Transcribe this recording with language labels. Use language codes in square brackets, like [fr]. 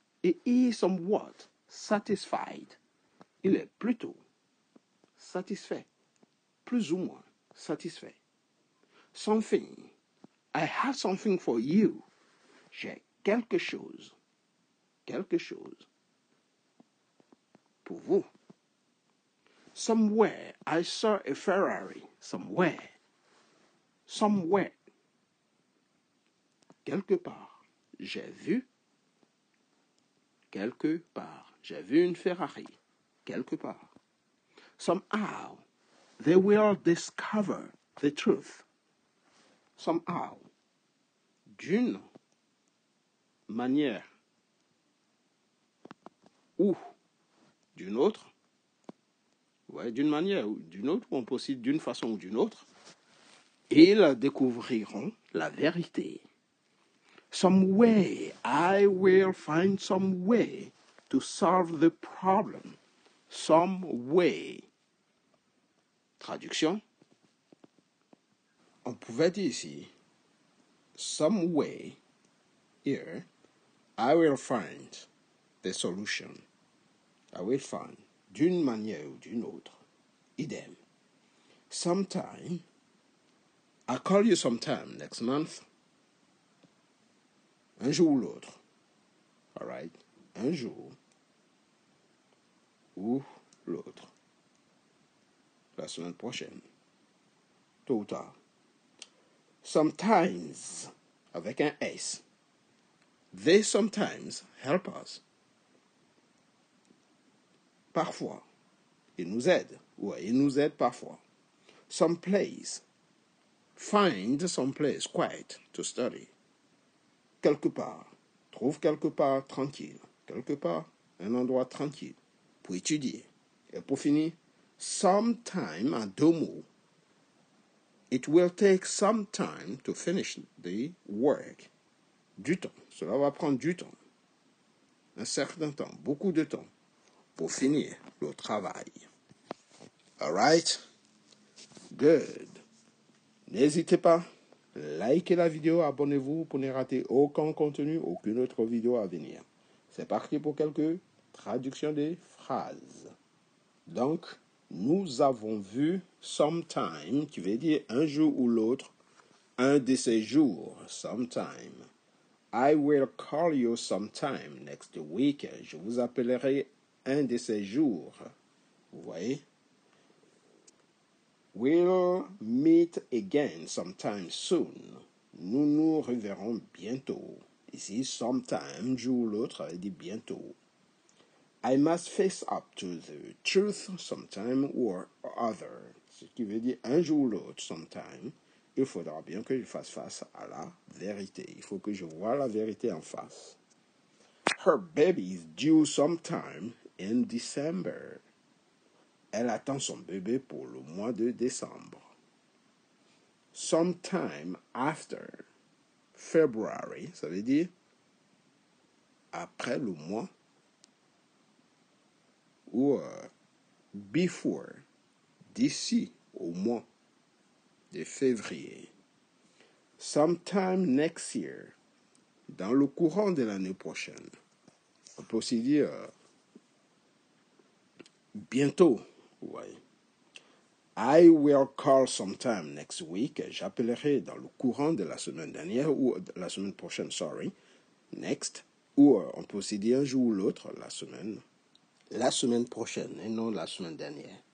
[en] He is somewhat satisfied. [fr] Il est plutôt satisfait. Plus ou moins satisfait. [en] Something. I have something for you. [fr] J'ai quelque chose. Quelque chose. Pour vous. Somewhere. [en] I saw a Ferrari. Somewhere. Somewhere. [fr] Quelque part. J'ai vu. Quelque part. J'ai vu une Ferrari. Quelque part. Somehow. [en] They will discover the truth. Somehow. [fr] D'une manière ou d'une autre. Ouais, d'une manière ou d'une autre, on peut aussi d'une façon ou d'une autre. Ils découvriront la vérité. [en] Some way, I will find some way to solve the problem. Some way. Traduction. [fr] On pouvait dire ici, [en] some way, here, I will find the solution. I will find, [fr] d'une manière ou d'une autre. Idem. [en] Sometime, I'll call you sometime next month. [fr] Un jour ou l'autre. [en] All right? [fr] Un jour ou l'autre. La semaine prochaine. Tôt ou tard. [en] Sometimes, [fr] avec un S. [en] They sometimes help us. [fr] Parfois. Ils nous aident. Ouais, ils nous aident parfois. [en] Some place. Find some place quiet to study. [fr] Quelque part. Trouve quelque part tranquille. Quelque part, un endroit tranquille pour étudier. Et pour finir, sometime en deux mots. [en] It will take some time to finish the work. [fr] Du temps. Cela va prendre du temps. Un certain temps, beaucoup de temps, pour finir le travail. [en] All right? Good. [fr] N'hésitez pas, likez la vidéo, abonnez-vous pour ne rater aucun contenu, aucune autre vidéo à venir. C'est parti pour quelques traductions des phrases. Donc, nous avons vu sometime, qui veut dire un jour ou l'autre, un de ces jours, sometime. [en] I will call you sometime next week. [fr] Je vous appellerai un de ces jours. Vous voyez? [en] We'll meet again sometime soon. [fr] Nous nous reverrons bientôt. Ici, sometime, jour ou l'autre, elle dit bientôt. [en] I must face up to the truth sometime or other. [fr] Ce qui veut dire un jour ou l'autre, sometime. Il faudra bien que je fasse face à la vérité. Il faut que je voie la vérité en face. [en] Her baby is due sometime in December. [fr] Elle attend son bébé pour le mois de décembre. [en] Sometime after February, [fr] ça veut dire après le mois ou before, d'ici au mois de février. [en] Sometime next year, [fr] dans le courant de l'année prochaine. On peut aussi dire bientôt. Ouais. [en] I will call sometime next week. [fr] J'appellerai dans le courant de la semaine dernière ou la semaine prochaine, [en] sorry. Next. [fr] Ou on peut aussi dire un jour ou l'autre, la semaine prochaine et non la semaine dernière.